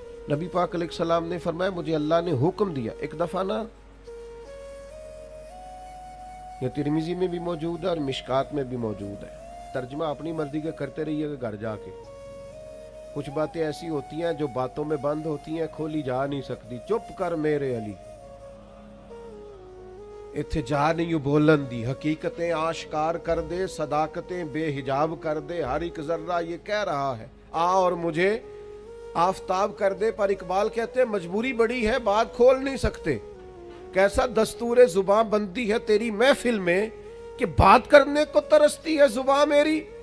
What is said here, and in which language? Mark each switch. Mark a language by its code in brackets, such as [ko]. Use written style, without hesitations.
[ur] نبی پاک علیہ السلام نے فرمایا مجھے اللہ نے حکم دیا. ایک دفعہ نا یہ ترمذی میں بھی موجود ہے اور مشکات میں بھی موجود ہے. ترجمہ اپنی مرضی کا کرتے رہیے گا گھر جا کے. کچھ باتیں ایسی ہوتی ہیں جو باتوں میں بند ہوتی ہیں, کھولی جا نہیں سکتی. [pa] چپ کر میرے علی, اتھے جا نہیں بولن دی. [ur] حقیقتیں آشکار کر دے, صداقتیں بے حجاب کر دے. ہر ایک ذرہ یہ کہہ رہا ہے آ اور مجھے آفتاب کر دے. پر اقبال کہتے ہیں مجبوری بڑی ہے, بات کھول نہیں سکتے. کیسا دستور زباں بندی ہے تیری محفل میں کہ بات کرنے کو ترستی ہے زباں میری.